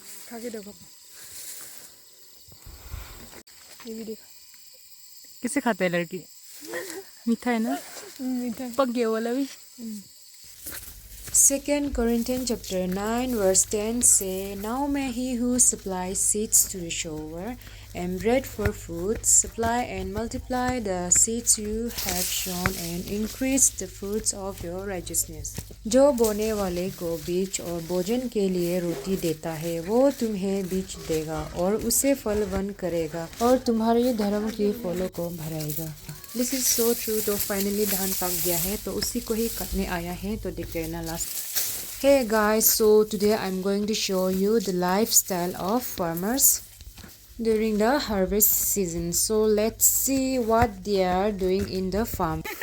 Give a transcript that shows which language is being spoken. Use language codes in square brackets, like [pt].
[hi] खा के देखो, ये भी देखो किसे खाते है लड़की। मीठा है ना, मीठा पक गया वाला भी। [en] 2 Corinthians chapter 9 verse 10 say, Now may he who supplies seeds to the sower and bread for food supply and multiply the seeds you have sown and increase the fruits of your righteousness. [hi] जो बोने वाले को बीज और भोजन के लिए रोटी देता है, वो तुम्हें बीज देगा और उसे फलवान करेगा और तुम्हारे धर्म के फलों को भराएगा। [en] This is so true। [hi] तो फाइनली धान पक गया है, तो उसी को ही काटने आया है। तो देखते हैं ना last. [en] Hey guys, so today I'm going to show you the lifestyle of farmers during the harvest season. So let's see what they are doing in the farm.